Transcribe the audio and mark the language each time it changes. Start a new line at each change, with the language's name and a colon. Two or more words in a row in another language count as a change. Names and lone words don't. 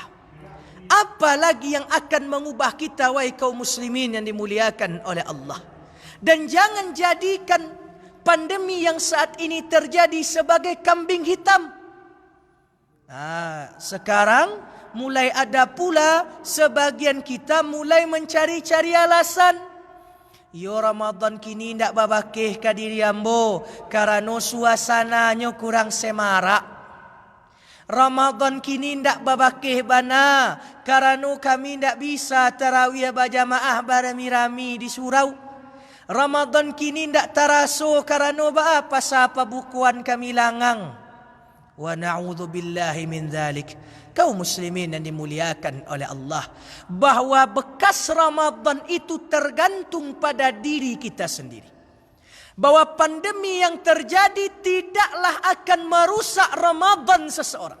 Indonesian: Apalagi yang akan mengubah kita, wahai kaum muslimin yang dimuliakan oleh Allah? Dan jangan jadikan pandemi yang saat ini terjadi sebagai kambing hitam. Sekarang mulai ada pula sebagian kita mulai mencari-cari alasan.
Minangkabau: Yo Ramadan kini ndak babakeh ka diri ambo karena suasananya kurang semarak. Ramadan kini ndak babakeh bana karena kami ndak bisa tarawih berjamaah barami-rami di surau. Ramadan kini ndak taraso karena apa bukuan kami langang.
Arabic: ونعوذ بالله من ذلك.
Indonesian: Kaum muslimin yang dimuliakan oleh Allah, bahwa bekas Ramadan itu tergantung pada diri kita sendiri. Bahwa pandemi yang terjadi tidaklah akan merusak Ramadan seseorang.